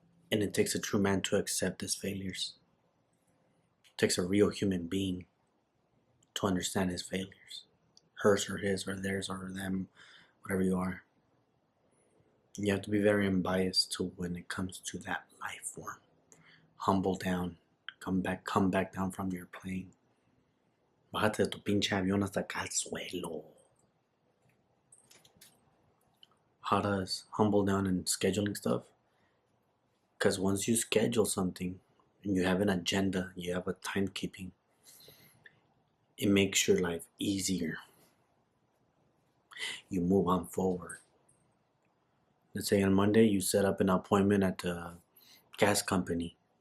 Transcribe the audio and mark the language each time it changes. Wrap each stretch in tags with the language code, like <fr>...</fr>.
<en>And it takes a true man to accept his failures. It takes a real human being to understand his failures. Hers or his or theirs or them, whatever you are. You have to be very unbiased to when it comes to that life form. Humble down. Come back down from your plane.</en> <es>Bájate de tu pinche avión hasta acá al suelo.</es> <en>How does humble down and scheduling stuff? Because once you schedule something and you have an agenda, you have a timekeeping, it makes your life easier. You move on forward. Let's say on Monday you set up an appointment at the gas company.</en>